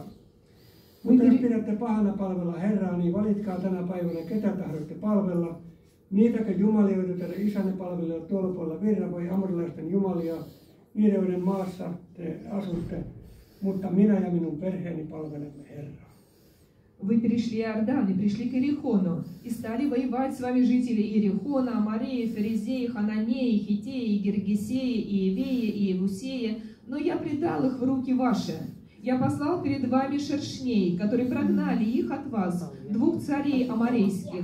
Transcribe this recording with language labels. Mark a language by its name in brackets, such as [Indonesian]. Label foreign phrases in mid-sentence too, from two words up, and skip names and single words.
[Finnish] Mutta jos pidätte pahana palvella Herraa, niin valitkaa tänä päivänä, ketä tahdotte palvella. Niitäkö jumalia, joita teidän isänne palvelevat tuolla puolella Virran, vai amorilaisten jumalia, niiden, joiden maassa te asutte, mutta minä ja minun perheeni palvelemme Herraa. [Russian] Вы перешли Иордан и пришли к Иерихону, и стали воевать с вами жители Иерихона, Амореи, Ферезеи, Хананеи, Хитеи, Гергесеи, Иевеи и Иевусеи, но я предал их в руки ваши. Я послал перед вами шершней, которые прогнали их от вас, 2 царей аморейских.